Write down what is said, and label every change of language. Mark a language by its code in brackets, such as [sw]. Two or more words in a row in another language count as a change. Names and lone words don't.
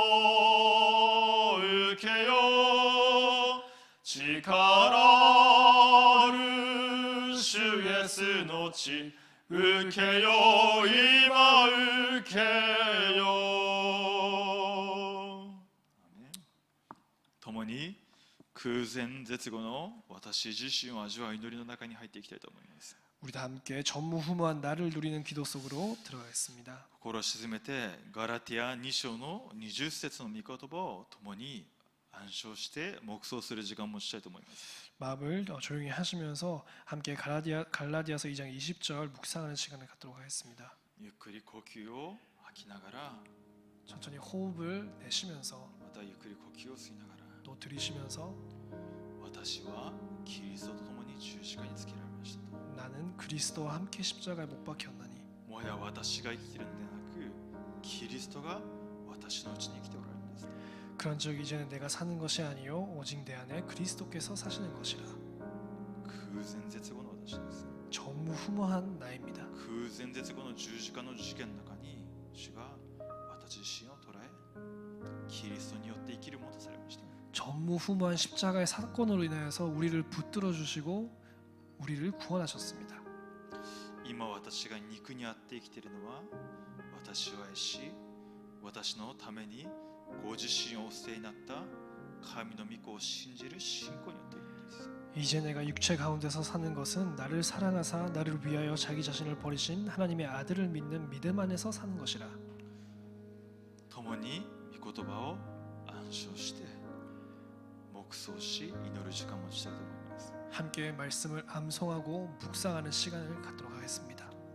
[ja] 受けよ、力ある主イエスの血受けよ今受けよ。共に空前絶後の私自身を味わう祈りの中に入っていきたいと思います。 [ko] 우리 다 함께 전무후무한 나를 누리는 기도 속으로 들어가겠습니다. [ja] 心を静めてガラティア2章の20節の御言葉を共に暗唱して黙想する時間を持ちたいと思います。 [ko] 마음을 조용히 하시면서 함께 갈라디아서 2장 20절 묵상하는 시간을 갖도록 하겠습니다. [ja] ゆっくり呼吸を吐きながら、 [ko] 천천히 호흡을 내쉬면서 [ja] またゆっくり呼吸を吸いながら、 [ko] 또 들이쉬면서 [ja] 私はキリストと共に十字架につけられましたと。 [ko] 나는 그리스도와 함께 십자가에 못 박혔나니 [ja] もはや私が生きているのではなく、キリストが私のうちに生きておられるんです。 [ko] 그런즉 이제는 내가 사는 것이 아니요 오직 내 안에 그리스도께서 사시는 것이라. [ja] 空前絶後の私です。 [ko] 전무후무한 나입니다. [ja] 空前絶後の十字架の事件の中に主が私自身を捉え、キリストによって生きるものとされました。 [ko] 전무후무한 십자가의 사건으로 인하여서 우리를 붙들어 주시고 우리를 구원하셨습니다. [ja] 今私が肉にあって生きているのは、私を愛し、私のためにご自身をお捨てになった神の御子を信じる信仰によっているのです。 [ko] 이제 내가 육체 가운데서 사는 것은 나를 사랑하사 나를 위하여 자기 자신을 버리신 하나님의 아들을 믿는 믿음 안에서 사는 것이라. [ja] 共に御言葉を暗唱して黙想し祈る時間を持ちたいと思います。 [ko] 함께 말씀을 암송하고 묵상하는 시간을 갖도록 하겠습니다.